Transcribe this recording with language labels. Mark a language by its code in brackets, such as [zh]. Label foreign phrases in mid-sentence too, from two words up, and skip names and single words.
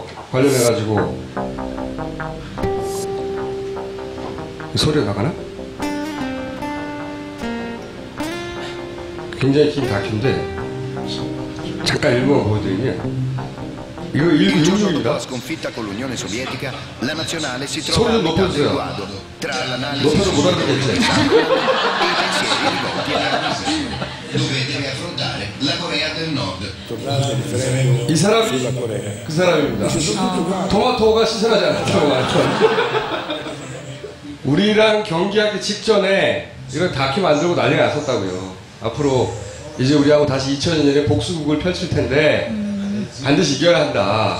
[ko] 관련해가지고. 소리가 나가나? 굉장히 긴 다큐인데 잠깐 일부만 보여드리면 이거 1부 [it] sconfitta con l'Unione Sovietica, la nazionale si [ko] 소리 [it] trova [ko] 좀 [it] a metà del [ko] 높여주세요. [it] guado tra l'analisi [ko] 높여서 못 알아듣겠지? [it] e i pensieri rivolti alla dove deve affrontare la Corea del Nord. [ko] 이 사람, 그 사람입니다. 토마토가 신선하지 않다고 말했죠. 우리랑 경기하기 직전에 이런 다큐 만들고 난리가 났었다고요. 앞으로 이제 우리하고 다시 2002년에 복수국을 펼칠 텐데 반드시 이겨야 한다.